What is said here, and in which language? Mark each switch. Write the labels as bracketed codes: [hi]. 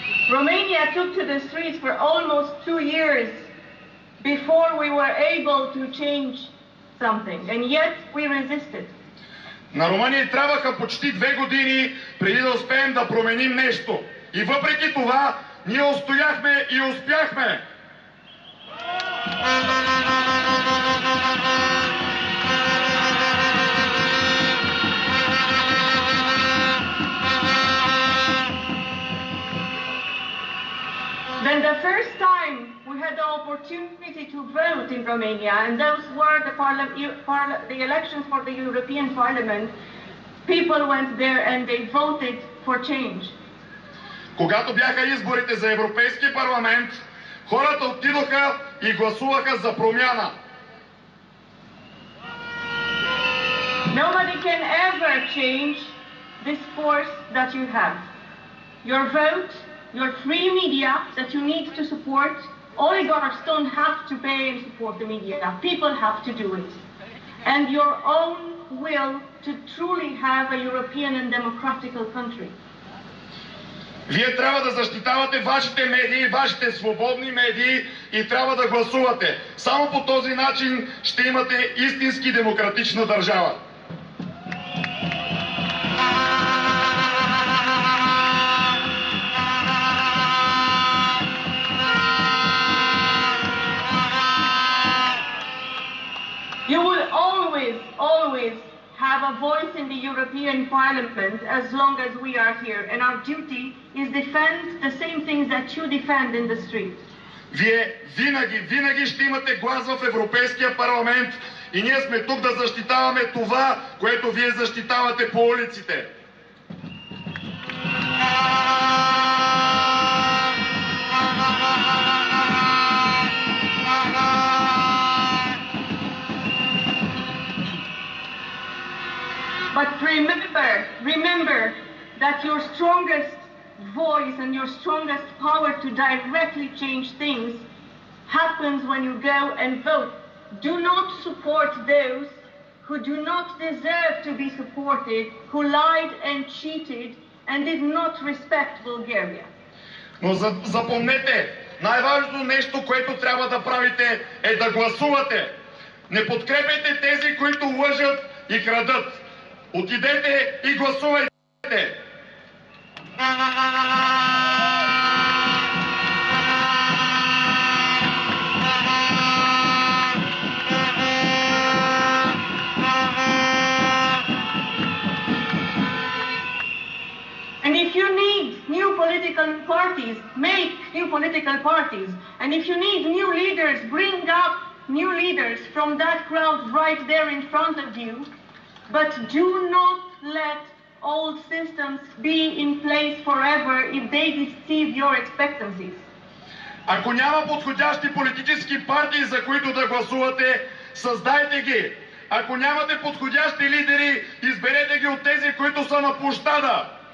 [en] Romania took to the streets for almost 2 years before we were able to change something, and yet we resisted. [bg] На Румъния трябваха почти 2 години преди да успеем да променим нещо. И въпреки това, ние устояхме и успяхме. [en] Then the first time we had the opportunity to vote in Romania, and those were the elections for the European Parliament, people went there and they voted for change. [bg] Когато бяха изборите за Европейски парламент, хората отидоха и гласуваха за промяна. [en] Nobody can ever change this force that you have. Your vote, your free media that you need to support, oligarchs don't have to pay and support the media. People have to do it. And your own will to truly have a European and democratical country. [bg] Вие трябва да защитавате вашите медии, вашите свободни медии и трябва да гласувате. Само по този начин ще имате истински демократична държава. [en] You will always have a voice in the European Parliament as long as we are here, and our duty is defend the same things that you defend in the street. [bg] Вие винаги ще имате глас в Европейския парламент и ние сме тук да защитаваме това, което вие защитавате по улиците. [en] But remember that your strongest voice and your strongest power to directly change things happens when you go and vote. Do not support those who do not deserve to be supported, who lied and cheated and did not respect Bulgaria. [bg] Но запомнете, най-важното нещо, което трябва да правите, е да гласувате. Не подкрепяйте тези, които лъжат и крадат. Отидете и гласувайте! [en] And if you need new political parties, make new political parties. And if you need new leaders, bring up new leaders from that crowd right there in front of you. But do not let old systems be in place forever if they deceive your expectancies. [bg] Ако няма подходящи политически партии, за които да гласувате, създайте ги. Ако нямате подходящи лидери, изберете ги от тези, които са на площада.